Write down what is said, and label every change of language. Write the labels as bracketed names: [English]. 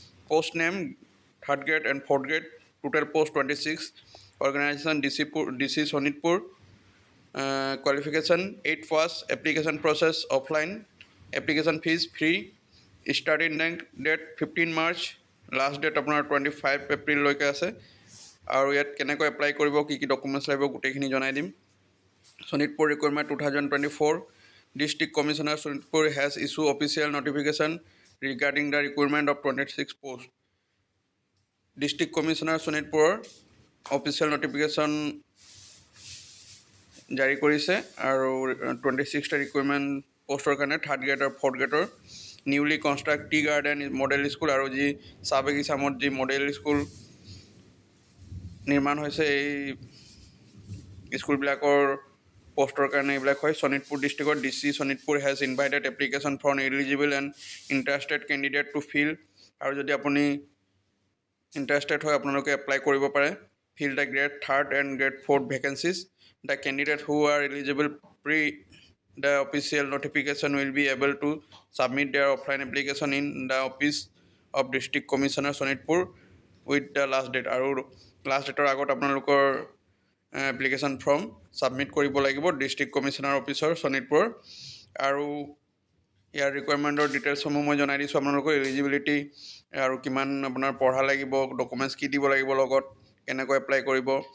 [English] post name third grade and fourth grade, total post 26, organisation DC Sonitpur, qualification 8 pass, application process offline, application fees free, starting date 15 March, last date [Assamese] আপোনাৰ 25 এপ্ৰিললৈকে আছে। আৰু ইয়াত কেনেকৈ apply কৰিব, কি কি documents লাগিব গোটেইখিনি জনাই দিম। [English] Sonitpur Requirement 2024, District Commissioner Sonitpur has issued official notification regarding the requirement of 26 posts. [Assamese] District Commissioner Sonitpur official notification জাৰি কৰিছে আৰু 26টা ৰিকুৱাৰমেণ্ট পোষ্টৰ কাৰণে থাৰ্ড গ্ৰেড আৰু fourth গ্ৰেডৰ newly construct tea garden model school আৰু যি চাহ বাগিচামত যি মডেল স্কুল নিৰ্মাণ হৈছে এই স্কুলবিলাকৰ পোষ্টৰ কাৰণে এইবিলাক হয়। [English] শোণিতপুৰ ডিষ্ট্ৰিক্টৰ DC Sonitpur has invited application from eligible and interested candidate to fill. [Assamese] আৰু যদি আপুনি ইণ্টাৰেষ্টেড হয় আপোনালোকে এপ্লাই কৰিব পাৰে। [English] Fill the grade third and grade fourth vacancies. The candidate who are eligible per the official notification will be able to submit their offline application in the office of district commissioner Sonitpur with the last date। [Assamese] আৰু last ডেটৰ আগত আপোনালোকৰ application form submit কৰিব লাগিব district commissioner অফিচৰ শোণিতপুৰ। আৰু ইয়াৰ ৰিকুৱাৰমেণ্টৰ ডিটেইলছসমূহ মই জনাই দিছোঁ আপোনালোকৰ। এলিজিবিলিটি আৰু কিমান আপোনাৰ পঢ়া লাগিব, ডকুমেণ্টছ কি দিব লাগিব, লগত কেনেকৈ এপ্লাই কৰিব।